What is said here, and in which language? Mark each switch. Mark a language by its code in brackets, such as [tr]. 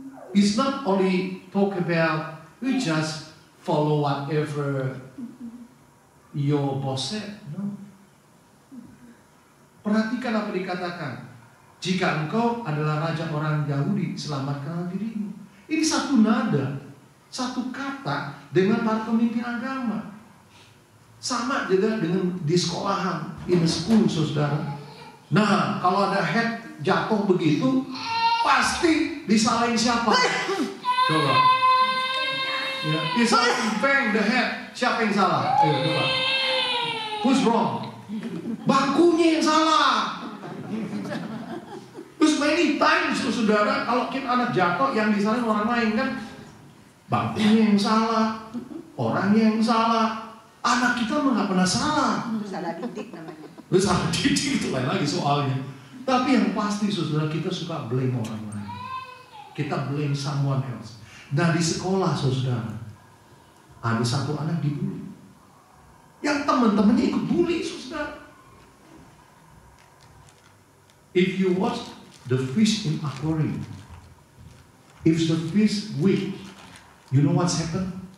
[en] It's not only talk about we just follow whatever your boss said. No. [id] Perhatikan apa dikatakan. Jika engkau adalah raja orang Yahudi, selamatkanlah dirimu. Ini satu nada, satu kata dengan para pemimpin agama. Sama juga dengan di sekolahan, [en] in school, [id] saudara. Nah, kalau ada head jatuh begitu, pasti disalahin siapa? Coba. Ya, disalahin bang the head. Siapa yang salah? Ayo, coba. [en] Who's wrong? [id] Bangkunya yang salah. Terus [en] many times, [id] saudara, kalau kita anak jatuh yang disalahin orang lain kan, bangkunya yang salah, orangnya yang salah. Anak kita mah nggak pernah salah. Salah didik namanya. Lu salah didik itu lain lagi soalnya. Tapi yang pasti, saudara, kita suka blame orang lain. Kita blame [en] someone else. [id] Nah, di sekolah, saudara, ada satu anak dibully. Yang teman-temannya ikut bully, saudara. [en] If you watch the fish in aquarium, if the fish weak, you know what's happened?